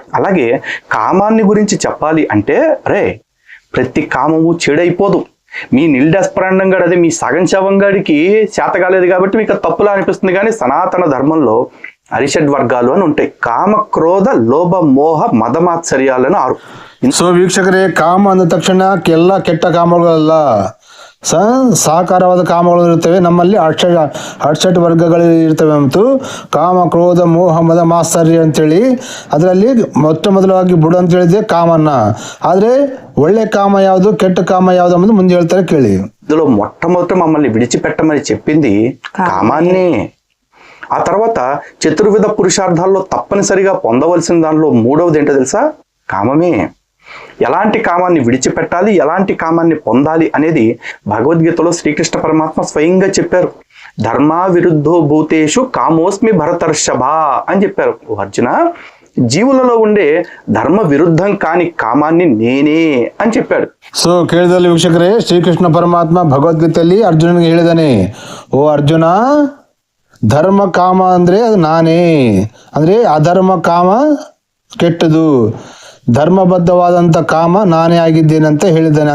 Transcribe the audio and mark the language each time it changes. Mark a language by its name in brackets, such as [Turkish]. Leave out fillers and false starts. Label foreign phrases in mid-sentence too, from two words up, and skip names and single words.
[Telugu] అలాగే కామాన్ని గురించి చెప్పాలి అంటే, రే ప్రతి కామము చెడైపోదు. మీ నిల్డాస్పరాండం గడ, అదే మీ సగం శవంగాడికి చేత కాలేదు కాబట్టి మీకు తప్పులా అనిపిస్తుంది. కానీ సనాతన ధర్మంలో అరిషడ్ వర్గాలు అని ఉంటాయి. కామ, క్రోధ, లోభ, మోహ, మదమాత్సర్యాలను 6. [Kannada] ಸೊ ವೀಕ್ಷಕರೇ, ಕಾಮ ಅಂದ ತಕ್ಷಣ ಎಲ್ಲ ಕೆಟ್ಟ ಕಾಮಗಳಲ್ಲ, ಸಾಕಾರವಾದ ಕಾಮಗಳು ಇರ್ತವೆ. ನಮ್ಮಲ್ಲಿ ಅಡ್ಸಟ್ ವರ್ಗಗಳು ಇರ್ತವೆ. ಮತ್ತು ಕಾಮ, ಕ್ರೋಧ, ಮೋಹ, ಮದ, ಮಾತ್ಸರ್ಯ ಅಂತೇಳಿ ಅದರಲ್ಲಿ ಮೊದಲಾಗಿ ಬುಡ ಅಂತ ಹೇಳಿದೆ ಕಾಮನ್ನ. ಆದ್ರೆ ಒಳ್ಳೆ ಕಾಮ ಯಾವುದು, ಕೆಟ್ಟ ಕಾಮ ಯಾವುದು ಅನ್ನೋದು ಮುಂದೆ ಹೇಳ್ತಾರೆ ಕೇಳಿ. [Telugu] ఇందులో మొట్టమొదట మమ్మల్ని విడిచిపెట్టమని చెప్పింది కామాన్నే. ఆ తర్వాత చతుర్విధ పురుషార్థాల్లో తప్పనిసరిగా పొందవలసిన దానిలో 3వది ఏంటో తెలుసా? కామమే. ఎలాంటి కామాన్ని విడిచిపెట్టాలి, ఎలాంటి కామాన్ని పొందాలి అనేది భగవద్గీతలో శ్రీకృష్ణ పరమాత్మ స్వయంగా చెప్పారు. [Sanskrit] धर्मा विरुद्धो भूतेषु कामोऽस्मि भरतर्षभ [Telugu] అని చెప్పారు. అర్జున, జీవులలో ఉండే ధర్మ విరుద్ధం కాని కామాన్ని నేనే అని చెప్పాడు. [Kannada] ಸೊ ಕೇಳಿದಲ್ಲಿ ವೀಕ್ಷಕರೇ, ಶ್ರೀಕೃಷ್ಣ ಪರಮಾತ್ಮ ಭಗವದ್ಗೀತೆಯಲ್ಲಿ ಅರ್ಜುನನಿಗೆ ಹೇಳಿದಾನೆ, ಓ ಅರ್ಜುನ, ಧರ್ಮ ಕಾಮ ಅಂದ್ರೆ ಅದು ನಾನೇ, ಅಂದ್ರೆ ಅಧರ್ಮ ಕಾಮ ಕೆಟ್ಟದು, ಧರ್ಮಬದ್ಧವಾದಂಥ ಕಾಮ ನಾನೇ ಆಗಿದ್ದೇನೆ ಅಂತ ಹೇಳಿದ್ದಾನೆ.